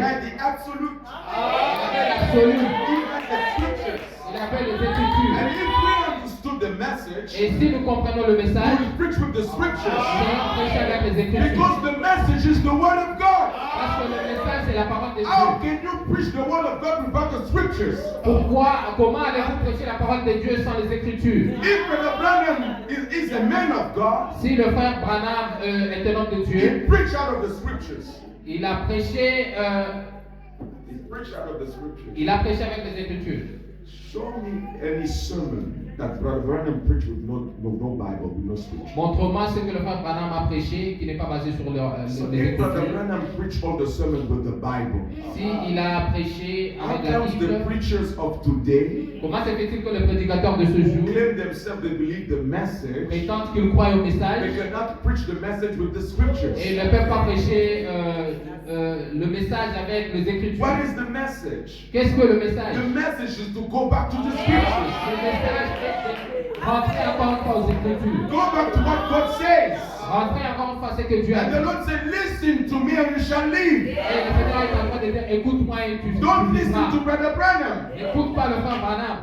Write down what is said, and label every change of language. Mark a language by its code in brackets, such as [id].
[en] had the absolute. [fr] Absolu. [en] He had the scriptures. [fr] Il avait les [en] And [fr] Écritures. [en] if we understood the message, message, [fr] Et si nous comprenons le [en] we [fr] message, [en] will preach with the [fr] nous [en] scriptures. [fr] allons prêcher avec les Écritures. [en] Because the message is the word of God. [fr] Parce que le message, c'est la parole de [en] How [fr] Dieu. [en] can you preach the word of God without the scriptures? [fr] Comment allez-vous prêcher la parole de Dieu sans les Écritures? [en] If Brother Branham is a man of God, [fr] Si le frère Branham est un homme de [en] he [fr] Dieu, [en] preached out of the scriptures. [fr] il a prêché, [en] He preached out of the scriptures. [fr] il a prêché avec les Écritures. [en] Show me any sermon that Brother Branham preached with no Bible, with no scripture. [fr] Montre-moi ce que le frère Branham a prêché qui n'est pas basé sur [en] So [fr] les [en] if Brother [fr] Écritures. [en] Branham preached all the sermons with the Bible, [fr] Si il a prêché [en] how [fr] avec la [en] comes the [fr] Bible, [en] preachers of today [fr] comment se fait-il que les prédicateurs de ce [en] who [fr] jour [en] claim themselves they believe the message, [fr] prétendent qu'ils croient au [en] they [fr] message [en] cannot preach the message with the scriptures? [fr] et ne peuvent pas prêcher le message avec les Écritures? [en] What is the message? [fr] Qu'est-ce que le message? [en] The message is to go back to the scriptures. [fr] Le message est de rentrer encore une fois aux Écritures. [en] Go back to what God says. [fr] Rentrer encore une fois ce que Dieu a [en] And [fr] dit. [en] the Lord said, listen to me and you shall live. [fr] Et le Seigneur est en train de dire, écoute-moi et tu [en] Don't listen to [fr] vivras. [en] Brother Branham. [fr] Écoute pas le frère Branham.